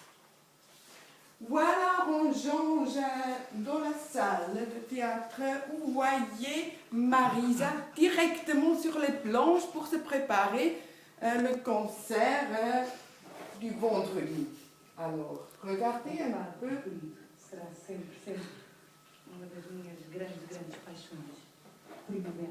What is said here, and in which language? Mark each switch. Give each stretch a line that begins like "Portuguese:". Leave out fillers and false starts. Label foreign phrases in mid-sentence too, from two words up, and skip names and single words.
French: Voilà, on change dans la salle de théâtre où vous voyez Marisa directement sur les planches pour se préparer le concert du vendredi. Alors, regardez un peu.
Portuguese: Será sempre, sempre uma das minhas grandes paixões. Primavera.